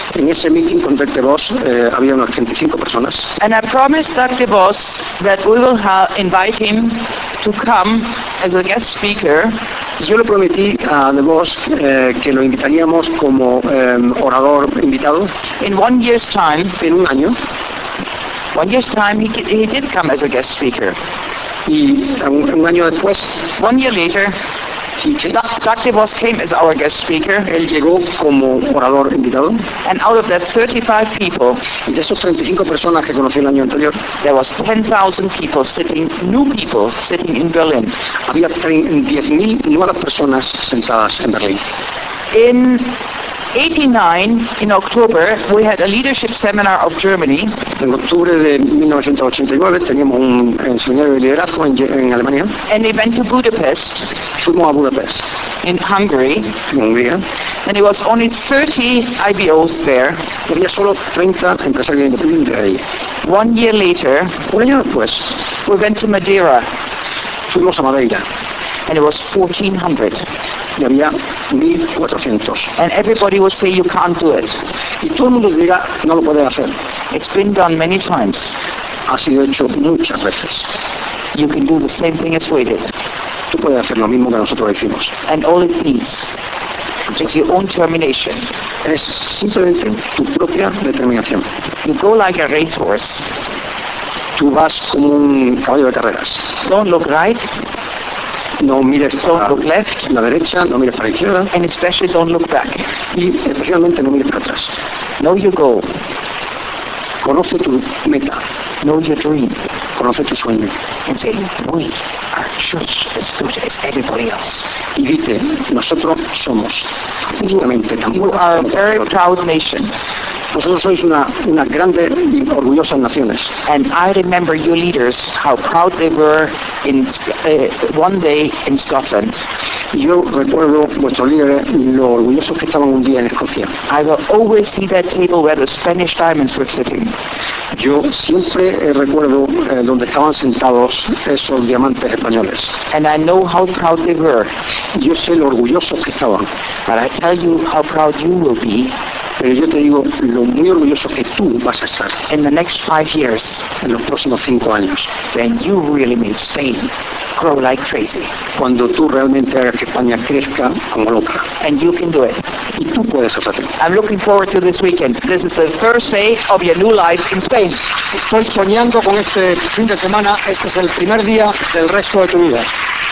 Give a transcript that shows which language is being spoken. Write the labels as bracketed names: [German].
[Spanish] En ese meeting con Doug DeVos había unas 35 personas. [English] And I promised Doug DeVos that we will invite him to come as a guest speaker. [Spanish] Yo le prometí a DeVos que lo invitaríamos como orador invitado. [English] In 1 year's time. [Spanish] En un año. [English] 1 year's time he did come as a guest speaker. [Spanish] Y un año después. [English] 1 year later. Dr. DeVos came as our guest speaker. [Spanish] Él llegó como orador invitado. [English] And out of that 35 people, [Spanish] y de esos 35 personas que conocí el año anterior, [English] there was 10,000 people sitting, new people sitting in Berlin. [Spanish] Había 10,000 nuevas personas sentadas en Berlín. [English] In 89, in October, we had a leadership seminar of Germany. [Spanish] En octubre de 1989 teníamos un seminario de liderazgo en Alemania. [English] And they went to Budapest. [Spanish] Fuimos a Budapest. [English] In Hungary. [Spanish] En Hungría. [English] And it was only 30 IBOs there. [Spanish] Y había solo 30 empresarios independientes ahí. [English] One year later. [Spanish] Un año después. [English] We went to Madeira. [Spanish] Fuimos a Madeira. [English] And it was 1,400. [Spanish] Y había 1,400. [English] And everybody would say you can't do it. [Spanish] Y todo el mundo diga no lo puedes hacer. [English] It's been done many times. [Spanish] Ha sido hecho muchas veces. [English] You can do the same thing as we did. [Spanish] Tú puedes hacer lo mismo que nosotros hicimos. [English] And all it needs is your own determination. [Spanish] Es simplemente tu propia determinación. [English] You go like a racehorse. [Spanish] Tú vas como un caballo de carreras. [English] Don't look right. [Spanish] No mires [English] para look left, [Spanish] la derecha, no mires para la izquierda. [English] And especially don't look back. [Spanish] Y especialmente no mires para atrás. [English] Know your goal. [Spanish] Conoce tu meta. [English] Know your dream. [Spanish] Conoce tu sueño. [English] And say, we are just as good as everybody else. [Spanish] Y dite, nosotros somos justamente tan buenos. [English] You are a very proud nation. [Spanish] Vosotros sois una grande y orgullosa naciones. [English] And I remember your leaders, how proud they were in one day in Scotland. [Spanish] Yo recuerdo vuestros líderes lo orgullosos que estaban un día en Escocia. [English] I will always see that table where the Spanish diamonds were sitting. [Spanish] Yo siempre recuerdo donde estaban sentados esos diamantes españoles. [English] And I know how proud they were. [Spanish] Yo sé lo orgullosos que estaban. [English] But I tell you how proud you will be. [Spanish] Pero yo te digo lo muy orgulloso que tú vas a estar. [English] In the next 5 years, [Spanish] en los próximos 5 años, [English] then you really made Spain grow like crazy. [Spanish] Cuando tú realmente hagas que España crezca como loca. [English] And you can do it. [Spanish] Y tú puedes hacerlo. [English] I'm looking forward to this weekend. This is the first day of your new life in Spain. [Spanish] Estoy soñando con este fin de semana. Este es el primer día del resto de tu vida.